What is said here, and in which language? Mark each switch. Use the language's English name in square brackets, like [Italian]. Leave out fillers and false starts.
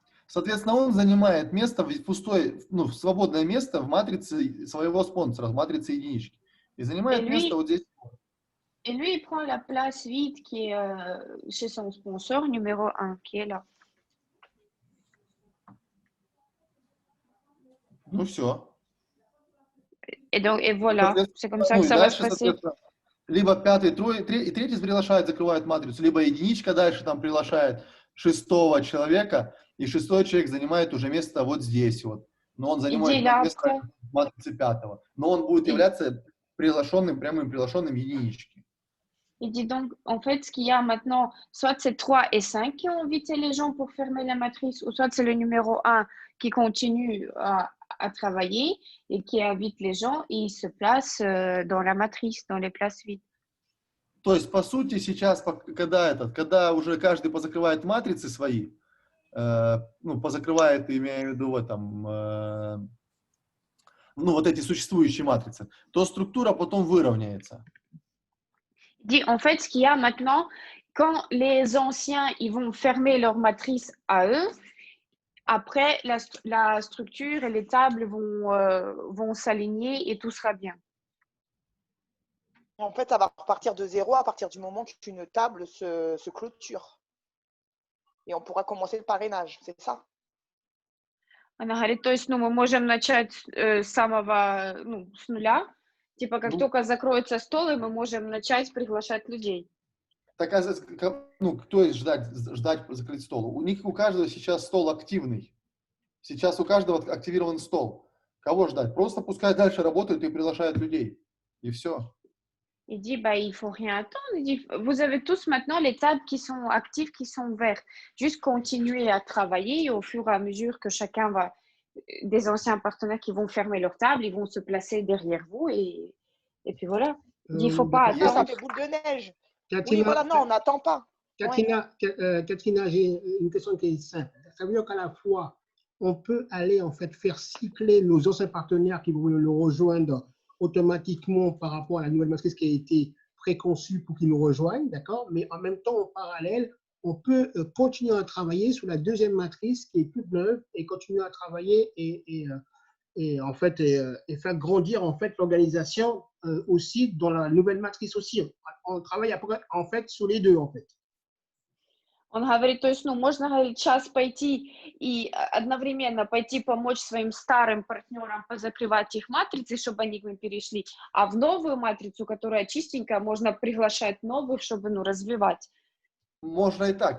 [Russian] Соответственно, он занимает место в пустой, ну, в свободное место в матрице своего спонсора, в матрице единички. И занимает место вот здесь. [French] Et lui, il prend la place vide qui est chez son sponsor numéro 1, qui est là. [Russian] Ну, все. [French] Et donc, et voilà, c'est comme ça que ça va se passer. [Russian] Либо 5-й, 3-й приглашает, закрывает матрицу, либо единичка дальше там приглашает 6-го человека, и 6-й человек занимает уже место вот здесь вот. Но он занимает место в матрице 5-го. Но он будет являться приглашенным, прямым приглашенным единички. [French] Il dit donc, en fait, ce qu'il y a maintenant, soit c'est 3 et 5 qui ont invité les gens pour fermer la matrice, ou soit c'est le numéro 1 qui continue à travailler et qui invite les gens et il se place dans la matrice, dans les places vides. [Russian] То есть, по сути, сейчас, когда уже каждый позакрывает матрицы свои, ну, позакрывает, имею в виду, ну, вот эти существующие матрицы, то структура потом выровняется. [French] Dit, en fait, ce qu'il y a maintenant, quand les anciens ils vont fermer leur matrice à eux, après, la structure et les tables vont s'aligner et tout sera bien. En fait, ça va repartir de zéro à partir du moment qu'une table se clôture. Et on pourra commencer le parrainage, c'est ça? [Russian] Она говорит, то есть, ну, мы можем начать с самого, ну, с нуля. Типа, как только закроется стол, и мы можем начать приглашать людей. Так, ну, кто есть ждать закрыть стол? У каждого сейчас стол активный. Сейчас у каждого активирован стол. Кого ждать? Просто пускай дальше работают и приглашают людей. И все. [French] Il dit, bah, il faut rien attendre. Il dit, vous avez tous maintenant les tables qui sont actives, qui sont ouvertes. Juste continuer à travailler au fur et à mesure que chacun va, des anciens partenaires qui vont fermer leur table, ils vont se placer derrière vous et puis voilà. Il dit, il ne faut pas attendre. Ça fait boule de neige. Katrina, oui, voilà, non, on n'attend pas. Katrina, Katrina, j'ai une question qui est simple. Ça veut dire qu'à la fois, on peut aller en fait faire cycler nos anciens partenaires qui vont nous rejoindre automatiquement par rapport à la nouvelle matrice qui a été préconçue pour qu'ils nous rejoignent, d'accord? Mais en même temps, en parallèle, on peut continuer à travailler sur la deuxième matrice qui est toute neuve et continuer à travailler et en fait et faire grandir en fait l'organisation aussi dans la nouvelle matrice aussi. On travaille après, en fait sur les deux en fait. [Russian] Он говорит, то есть, ну, можно, говорит, сейчас пойти и одновременно пойти помочь своим старым партнерам позакрывать их матрицы, чтобы они к ним перешли, а в новую матрицу, которая чистенькая, можно приглашать новых, чтобы, ну, развивать. Можно и так.